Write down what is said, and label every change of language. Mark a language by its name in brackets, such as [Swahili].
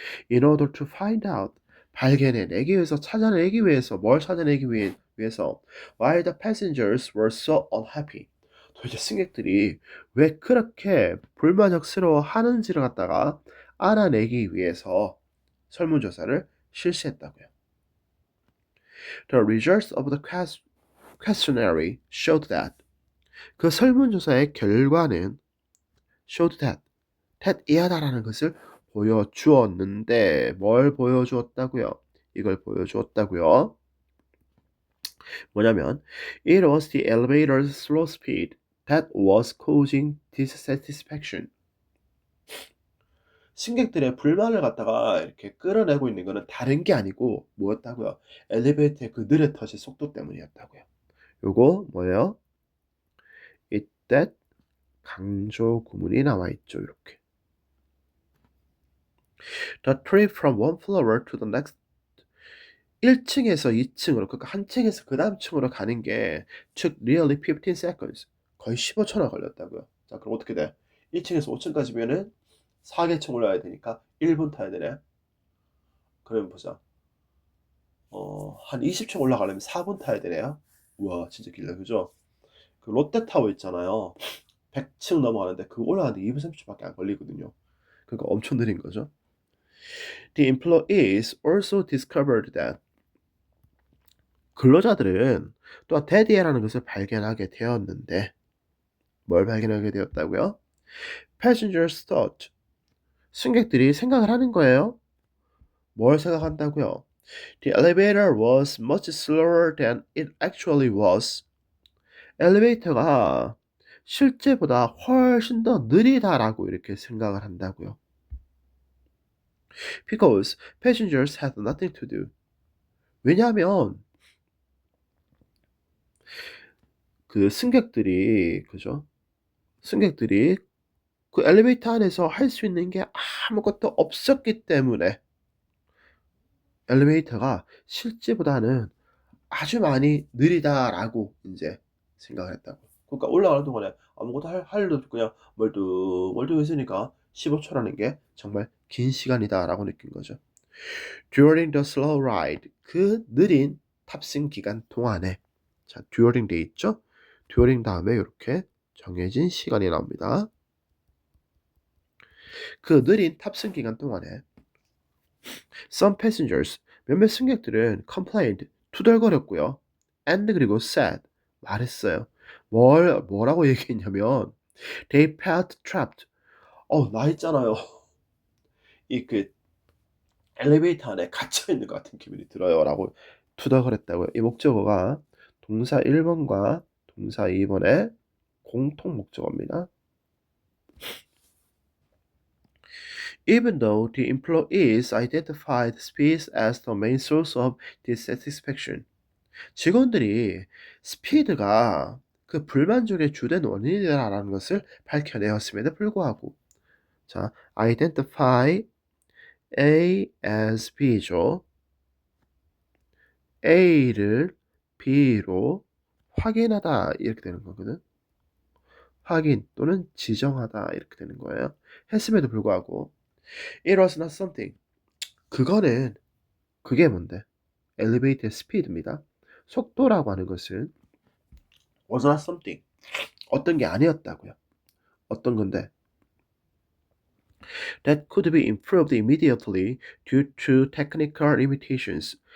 [English] In order to find out, [Korean] 발견해내기 위해서, 찾아내기 위해서, 뭘 찾아내기 위해서 [English] why the passengers were so unhappy, [Korean] 도대체 승객들이 왜 그렇게 불만족스러워 하는지를 갖다가 알아내기 위해서 설문조사를 실시했다고요. [English] The results of the questionnaire showed that [Korean] 그 설문조사의 결과는 [English] showed that 이하다라는 것을 보여주었는데 뭘 보여주었다고요? [Korean] 이걸 보여주었다고요. 뭐냐면 [English] It was the elevator's slow speed that was causing dissatisfaction. [Korean] 승객들의 불만을 갖다가 이렇게 끌어내고 있는 것은 다른 게 아니고 뭐였다고요? 엘리베이터의 그 느려 터질 속도 때문이었다고요. 요거 뭐예요? It that 강조 구문이 나와 있죠. 이렇게. [English] The trip from one floor to the next [Korean] 1층에서 2층으로 그러니까 한 층에서 그 다음 층으로 가는 게 [English] took nearly 15 seconds. [Korean] 거의 15초나 걸렸다고요. 자, 그럼 어떻게 돼? 1층에서 5층까지면은 4개층 올라야 되니까 1분 타야 되네. 그러면 보자. 한 20층 올라가려면 4분 타야 되네요. 우와, 진짜 길다. 그죠? 그 롯데타워 있잖아요. 100층 넘어가는데 그거 올라가는데 2분 30초밖에 안 걸리거든요. 그러니까 엄청 느린 거죠. [English] The employees also discovered that [Korean] 근로자들은 또한 that이라는 것을 발견하게 되었는데 뭘 발견하게 되었다고요? [English] Passengers thought [Korean] 승객들이 생각을 하는 거예요. 뭘 생각한다고요? [English] The elevator was much slower than it actually was. [Korean] 엘리베이터가 실제보다 훨씬 더 느리다라고 이렇게 생각을 한다고요. [English] Because passengers had nothing to do. [Korean] 왜냐하면 그 승객들이 그죠? 승객들이 그 엘리베이터 안에서 할 수 있는 게 아무것도 없었기 때문에 엘리베이터가 실제보다는 아주 많이 느리다라고 이제 생각을 했다고. 그러니까 올라가는 동안에 아무것도 할 일도 없고 그냥 멀뚱했으니까 15초라는 게 정말 긴 시간이다라고 느낀 거죠. [English] During the slow ride, [Korean] 그 느린 탑승 기간 동안에 자, during 돼 있죠? during 다음에 이렇게 정해진 시간이 나옵니다. 그 느린 탑승 기간 동안에 [English] some passengers, [Korean] 몇몇 승객들은 complained, 투덜거렸고요. and 그리고 said, 말했어요. 뭐라고 얘기했냐면 [English] they felt trapped. [Korean] 나 있잖아요. 이 그 엘리베이터 안에 갇혀 있는 것 같은 기분이 들어요라고 투덜거렸다고요. 이 목적어가 동사 1번과 동사 2번의 공통 목적어입니다. [English] Even though the employees identified speed as the main source of dissatisfaction. [Korean] 직원들이 스피드가 그 불만족의 주된 원인이라는 것을 밝혀내었음에도 불구하고 자, identify A as B죠. A를 B로 확인하다 이렇게 되는 거거든. 확인 또는 지정하다 이렇게 되는 거예요. 했음에도 불구하고 [English] It was not something. [Korean] 그게 뭔데? 엘리베이터의 스피드입니다. 속도라고 하는 것은 was not something. 어떤 게 아니었다고요. 어떤 건데? [English] That could be improved immediately due to technical limitations.